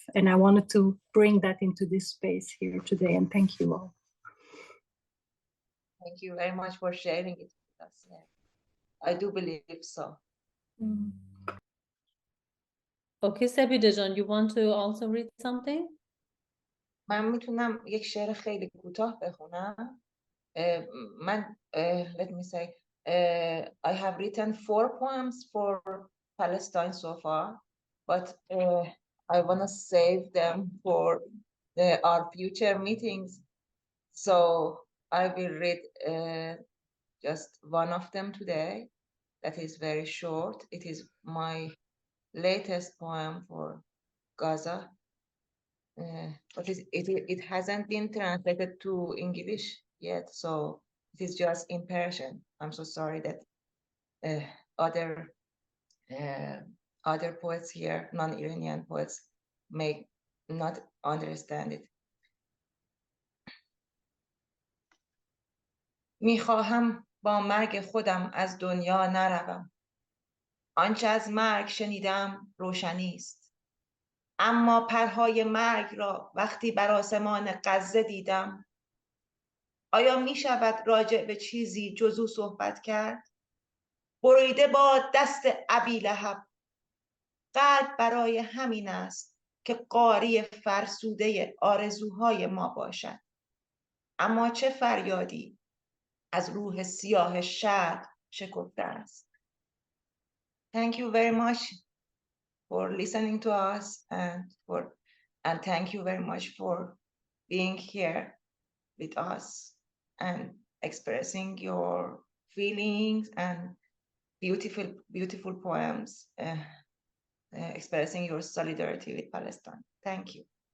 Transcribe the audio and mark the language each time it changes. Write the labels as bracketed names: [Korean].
[English] And I wanted to bring that into this space here today, and thank you all. Thank you very much for sharing it with us. Yeah. I do believe so. Okay, Sebidejan, you want to also read something? [Persian] من میتونم یک شعر خیلی کوتاه بخونم. [English] Let me say, I have written 4 poems for Palestine so far, but I want to save them for our future meetings. So I will read just one of them today. That is very short. It is my latest poem for Gaza. But it hasn't been translated to English yet, so it is just in Persian. I'm so sorry that other poets here, non-Iranian poets, may not understand it. [Persian] میخواهم با مرگ خودم از دنیا نروم. آنچه از مرگ شنیدم روشنی است. اما پرهای مرگ را وقتی بر آسمان غزه دیدم، آیا می شود راجع به چیزی جز او صحبت کرد؟ بریده با دست ابیلهب. قلب برای همین است که قاری فرسوده آرزوهای ما باشد. اما چه فریادی از روح سیاه شرق شکفته است. [English] Thank you very much for listening to us, and thank you very much for being here with us and expressing your feelings and beautiful poems, expressing your solidarity with Palestine. Thank you.